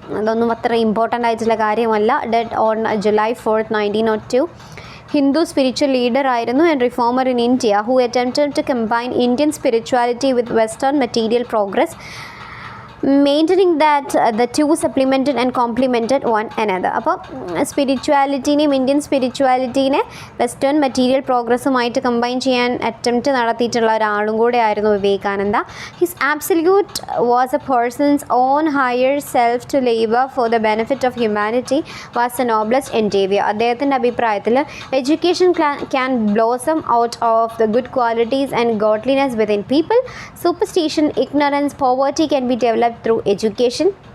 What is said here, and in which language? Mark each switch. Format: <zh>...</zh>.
<ml>അതൊന്നും അത്ര ഇമ്പോർട്ടൻ്റ് ആയിട്ടുള്ള കാര്യമല്ല.</ml> <en>Dead on July 4th, 1902. Hindu spiritual leader</en> <ml>ആയിരുന്നു</ml> <en>and reformer in India who attempted to combine Indian spirituality with Western material progress, maintaining that the two supplemented and complemented one another.</en> <ml>അപ്പോൾ സ്പിരിച്വാലിറ്റീനെയും Indian സ്പിരിച്വാലിറ്റീനെ western material പ്രോഗ്രസ്സുമായിട്ട് combine ചെയ്യാൻ attempt നടത്തിയിട്ടുള്ള ഒരാളും കൂടെ ആയിരുന്നു Vivekananda.</ml> <en>His absolute was a persons on higher self to labour for the benefit of humanity was a noblest endeavour.</en> <ml>അദ്ദേഹത്തിൻ്റെ അഭിപ്രായത്തിൽ</ml> <en>Education can blossom out of the good qualities and godliness within people. Superstition, ignorance, poverty can be developed through education.</en>